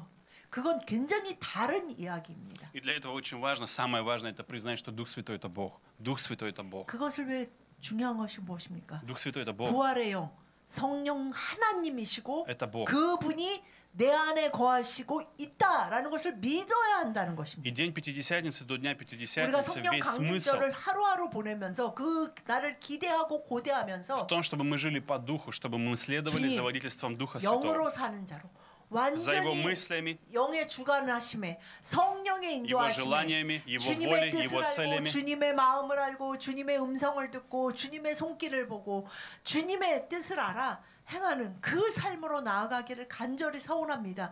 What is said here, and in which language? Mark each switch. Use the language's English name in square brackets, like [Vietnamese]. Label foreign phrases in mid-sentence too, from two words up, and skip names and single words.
[Korean] 그건 굉장히 다른 이야기입니다. [Russian] И для этого очень важно, самое важное, это признать, что Дух Святой это Бог. Дух Святой это Бог. [Korean] 그것을 왜 중요한 것이 무엇입니까? [Russian] Дух Святой это Бог. [Korean] 부활의 영, 성령 하나님이시고 [Russian] Это Бог. [Korean] 그분이 내 안에 거하시고 있다라는 것을 믿어야 한다는 것입니다. [Russian] И день Пятидесятницы до дня [Korean] 우리가 [Russian] Пятидесятницы [Korean] 성령 [Russian] весь смысл [Korean] 강림절을 하루하루 보내면서 그 날을 기대하고 고대하면서 [Russian] в том, чтобы мы жили по Духу, чтобы мы следовали за водительством Духа [Korean] 영으로 [Russian] Святого. [Korean] 사는 자로 [Russian] За Его [Korean] 완전히 [Russian] мыслями, [Korean] 영의 주관하심에 성령의 [Russian] Его [Korean] 인도하심에 [Russian] желаниями, Его [Korean] 주님의 [Russian] волей, [Korean] 뜻을 [Russian] Его [Korean] 알고 [Russian] целями. [Korean] 주님의 마음을 알고 주님의 음성을 듣고 주님의 손길을 보고 주님의 뜻을 알아 행하는 그 삶으로 나아가기를 간절히 서원합니다.